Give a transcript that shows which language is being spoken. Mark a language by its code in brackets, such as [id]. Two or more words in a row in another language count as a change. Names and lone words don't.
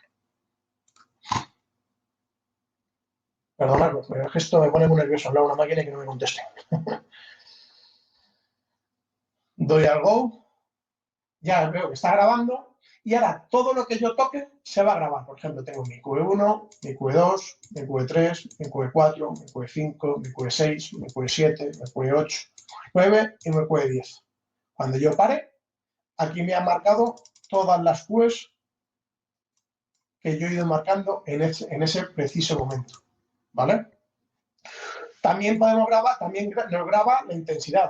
[es] Perdonadme, pero es que esto me pone muy nervioso hablar a una máquina y que no me conteste. Doy al Go, ya veo que está grabando y ahora todo lo que yo toque se va a grabar. Por ejemplo, tengo mi QE1, mi QE2, mi QE3, mi QE4, mi QE5, mi QE6, mi QE7, mi QE8, 9 y mi QE10. Cuando yo pare, aquí me han marcado todas las QEs que yo he ido marcando en ese preciso momento. ¿Vale? También podemos grabar, también nos graba la intensidad.